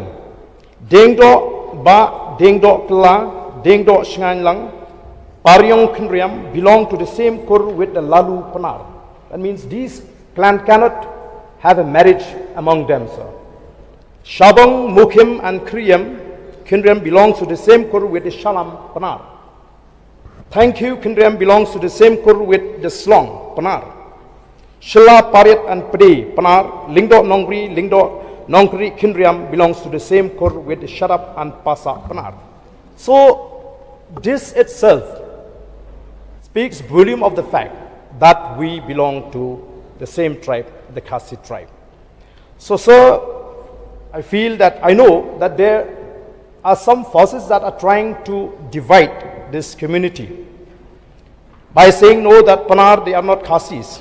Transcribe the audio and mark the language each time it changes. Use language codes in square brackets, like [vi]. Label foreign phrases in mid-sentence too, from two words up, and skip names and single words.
[en] Dengdo Ba, Dengdo Kla, Dengdo Shnganlang, Paryong Kindriam belong to the same Kur with the Lalu Panar. That means these clan cannot have a marriage among them, sir. Shabang, Mukim, and Kriyam, Kindriam belongs to the same Kur with the Shalam Panar. Thank you, Kindriam belongs to the same Kur with the Slong Panar. Shilla, Parit, and Pade Panar, Lingdo Nongri, Lingdo Nongkri Kindriam belongs to the same kor with the Shadap and Pasa Panar. So this itself speaks volume of the fact that we belong to the same tribe, the Khasi tribe. So, sir, I feel that I know that there are some forces that are trying to divide this community by saying no, that Panar, they are not Khasis.